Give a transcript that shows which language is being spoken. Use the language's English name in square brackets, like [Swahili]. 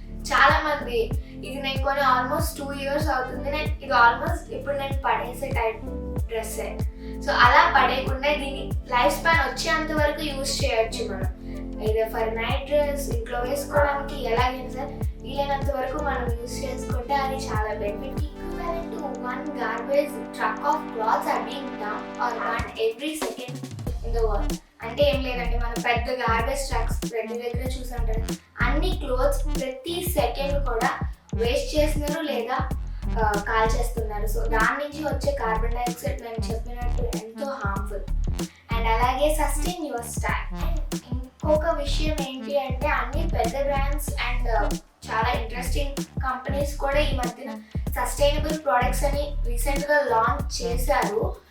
[Telugu] చాలా మంది ఇది నేను కొని ఆల్మోస్ట్ 2 ఇయర్స్ అవుతుంది, ఇది ఆల్మోస్ట్ ఇప్పుడు నేను పడేసే టైప్ డ్రెస్సే. సో అలా పడేయకుండా దీని లైఫ్ స్పాన్ వచ్చేంత వరకు యూజ్ చేయొచ్చు మనం. ఇది ఫర్ నైట్ డ్రెస్, ఇంట్లో వేసుకోవడానికి, ఎలాగైనా సరే వీలైనంత వరకు మనం యూజ్ చేసుకుంటే అది చాలా benefit. [English] Equivalent to 1 garbage truck of clothes are being dumped or burned every second in the world. [Telugu] అంటే ఏం లేదండి, మన పెద్ద గార్బేజ్ ట్రక్స్ ప్రతి దగ్గర చూసి ఉంటారు. అన్ని క్లోత్స్ ప్రతి సెకండ్ కూడా వేస్ట్ చేస్తున్నారు లేదా కాల్ చేస్తున్నారు. సో దాని నుంచి వచ్చే కార్బన్ డైఆక్సైడ్ నేను చెప్పినట్టు ఎంతో హార్మ్ఫుల్. అండ్ అలాగే [English] Sustain your style. [Telugu] అండ్ ఇంకొక విషయం ఏంటి అంటే అన్ని పెద్ద బ్రాండ్స్ అండ్ చాలా ఇంట్రెస్టింగ్ కంపెనీస్ కూడా ఈ మధ్యన సస్టైనబుల్ ప్రోడక్ట్స్ అని రీసెంట్గా లాంచ్ చేశారు.